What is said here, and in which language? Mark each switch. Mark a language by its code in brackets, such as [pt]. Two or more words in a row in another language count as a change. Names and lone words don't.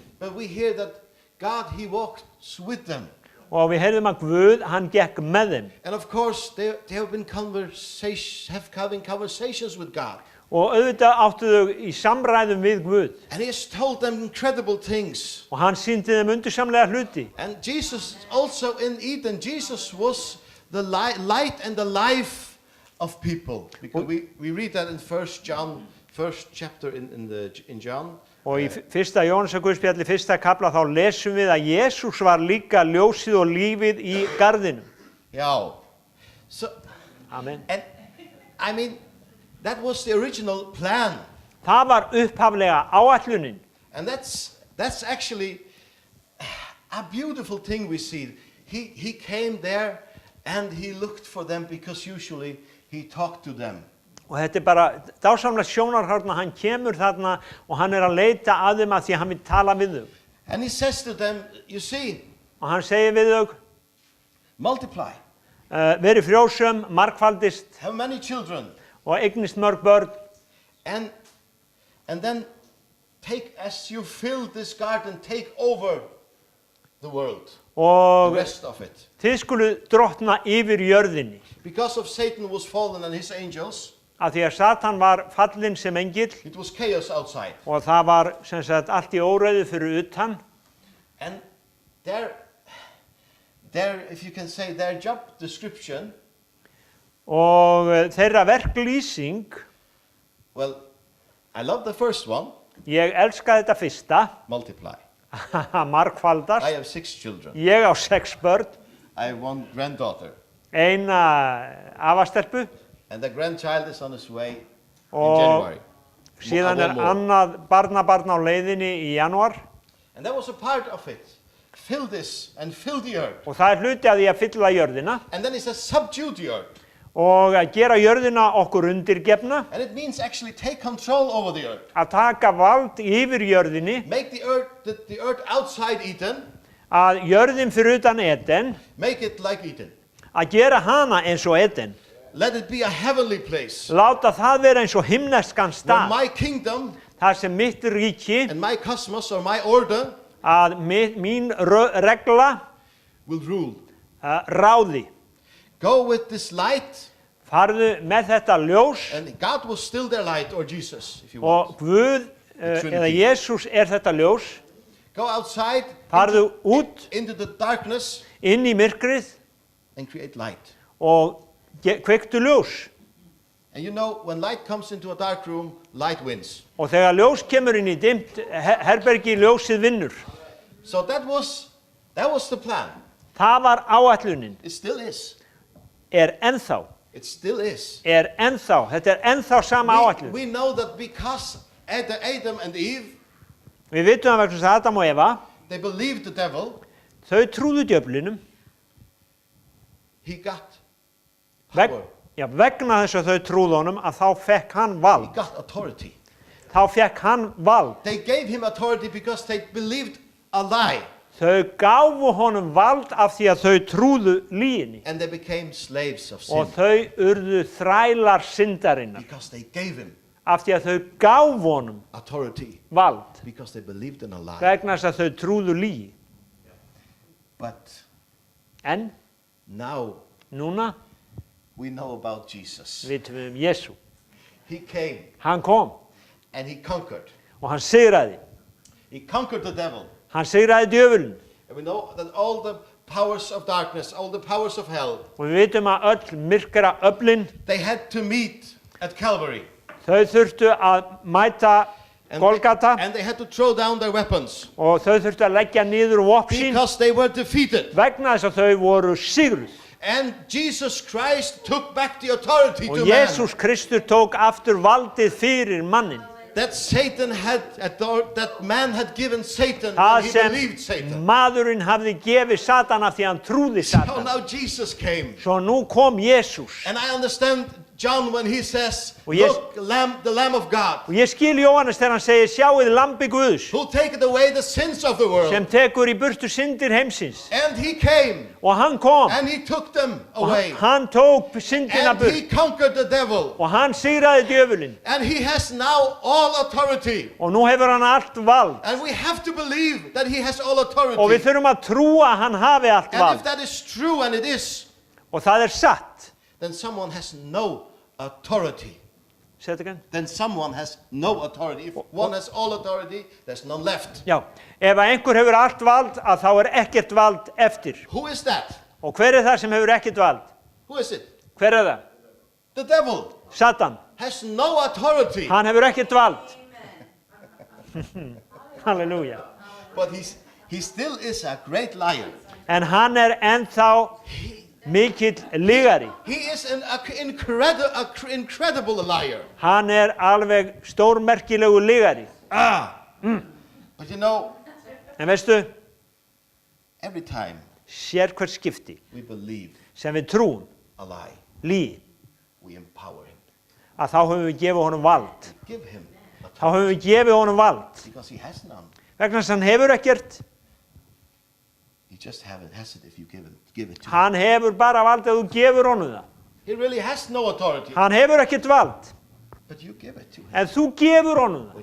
[en] But we hear that God, he walks with them. [is] og við heyrðum að Guð, hann gekk með þeim. [en] And of course, they have been having conversations with God. [is] Og auðvitað áttu þau í samræðum við Guð. [en] And he has told them incredible things. [is] Og hann sýndi þeim undursamlega hluti. [en] And Jesus also in Eden, Jesus was the light and the life of people. Because we read that in first chapter in John. [is] Og í fyrsta Jóhannesarguðspjalli, fyrsta kafla, þá lesum við að Jesús var líka ljósið og lífið í garðinum. [en] Yeah. So, Amen. and I mean, that was the original plan. [is] Það var upphaflega áætlunin. [en] And that's actually a beautiful thing we see. He came there and he looked for them because usually he talked to them. [is] Og þetta bara dásamlega sjónarhorn að hann kemur þarna og hann að leita að þeim að því að hann vil tala við þau. [en] And he says to them, you see, [is] Og hann segir við þau, [en] multiply, [is] verið frjósum, margfaldist [en] have many children, [is] og eignist mörg börn. [en] and then take, as you fill this garden, take over the world, the [is] Og [en] rest of it. [is] þið skulu drottna yfir jörðinni. [en] Because of Satan was fallen and his angels, [is] Af því að Satan var fallinn sem engill [en] it was chaos outside. [is] og það var sem sagt allt í óreiðu fyrir utan. [en] And their, if you can say, their job description, [is] Og þeirra verklýsing, [en] well, I love the first one, [is] ég elska þetta fyrsta, [en] multiply. [is] margfaldast. [en] I have 6 children. [is] Ég á 6 börn, [en] I have 1 granddaughter. [is] eina afastelpu [en] And the grandchild is on his way in [is] og [en] January. [is] síðan [en] One more. [is] annað barnabarn á leiðinni í janúar. [en] And that was a part of it. Fill this and fill the earth. [is] Og það hluti að því að fylla jörðina [en] And then he says, subdue the earth. [is] og að gera jörðina okkur undirgefna, [en] And it means actually take control over the earth. [is] að taka vald yfir jörðinni, [en] Make the earth outside Eden, [is] að jörðin fyrir utan Eden, [en] make it like Eden. [is] að gera hana eins og Eden. [en] Let it be a heavenly place. [is] Láta það vera eins og himneskan [en] Where [is] stað, [en] my kingdom [is] þar sem mitt ríki, [en] and my cosmos or my order [is] að mín regla [en] will rule. [is] ráði. [en] Go with this light, [is] Farðu með þetta ljós [en] and God was still their light, or Jesus, if you want. [is] og Guð [en] Trinity. [is] eða Jesús þetta ljós. [en] Go outside [is] Farðu út [en] into the darkness [is] inn í myrkrið [en] and create light. [is] og kveiktu ljós. [en] And you know, when light comes into a dark room, light wins. [is] Og þegar ljós kemur inn í dimmt herbergi, ljósið vinnur. [en] So that was the plan. [is] Það var áætlunin. [en] It still is. [is] Ennþá. [en] It still is. [is] Ennþá. Þetta ennþá sama áætlun. [en] We know that because Adam and Eve, [is] Við vitum að vegna þess að Adam og Eva, [en] they believed the devil, [is] þau trúðu djöflinum. [en] he got [is] Veg, [en] power. [is] vegna þess að þau trúðu honum að þá fekk hann [en] He [is] vald. [en] got authority. [is] Þá fekk hann vald. [en] They gave him authority because they believed a lie. [is] Þau gáfu honum vald af því að þau trúðu lyginni. [en] And they became slaves of sin. [is] Og þau urðu þrælar syndarinnar. [en] Because they gave him [is] Af því að þau gáfu honum [en] authority. [is] vald. [en] Because they believed in a lie. [is] Vegna þess að þau trúðu lygi. [en] But [is] En [en] now [is] núna [en] we know about Jesus. [is] vitum við Jesú. [en] He came [is] Hann kom [en] and he conquered. [is] og hann sigraði. [en] He conquered the devil. [is] Hann sigraði djöfulinn. [en] And we know that all the powers of darkness, all the powers of hell, [is] Og við vitum að öll myrkra öflin, [en] they had to meet at Calvary. [is] þau þurftu að mæta Golgata [en] And they had to throw down their weapons. [is] og þau þurftu að leggja niður vopn sín [en] Because they were defeated. [is] vegna þess að þau voru sigruð. [en] And Jesus Christ took back the authority [is] Og [en] to [is] Jesús [en] man. [is] Kristur tók aftur valdið fyrir mannin. [en] That Satan had, that man had given Satan [is] Það [en] and he [is] sem [en] believed Satan. [is] maðurinn hafði gefið Satan af því að hann trúði [en] So [is] Satan. [en] now Jesus came. [is] Svo nú kom Jesús. [en] And I understand John when he says, [is] Og ég- [en] look, the Lamb of God, [is] Og ég skil Jóhannes þegar hann segir, sjáið lambi Guðs, [en] who taketh away the sins of the world. [is] sem tekur í burtu syndir heimsins. [en] And he came, [is] Og hann kom, [en] and he took them [is] og [en] away. [is] hann tók syndina [en] And [is] burt, [en] he conquered the devil. [is] og hann sigraði djöfulinn. [en] And he has now all authority. [is] Og nú hefur hann allt vald. [en] And we have to believe that he has all [is] Og við [en] authority. [is] þurfum að trúa að hann hafi allt [en] And if [is] vald. [en] that is true, and it is, [is] Og það er satt. [en] then someone has no authority. [is] Segðu þetta again. [en] Then someone has no authority. If one has all authority, there's none left. [is] Já, ef að einhver hefur allt vald, að þá er ekkert vald eftir. [en] Who is that? [is] Og hver er það sem hefur ekkert vald? [en] Who is it? [is] Hver er það? [en] The devil [is] Satan. [en] has no authority. [is] Hann hefur ekkert vald. Halleluja. [en] But he still is a great liar. [is] En hann er ennþá mikill lygari. [en] He is an incredible liar. [is] Hann er alveg stórmerkilegu lygari. [en] But you know, [is] En veistu, [en] every time [is] sér hvert skipti [en] we believe [is] sem við trúum [en] a lie, [is] lígi, [en] we empower him. [is] að þá höfum við gefið honum vald. [en] Give him [is] Þá [en] authority [is] höfum við gefið honum vald. [en] because he has none. [is] Vegna þess að hann hefur ekkert, [en] He just has it if you give it to him. [is] hann hefur bara vald ef þú gefur honum það. [en] He really has no authority, [is] Hann hefur ekkert vald, [en] but you give it to him [is] en þú gefur honum það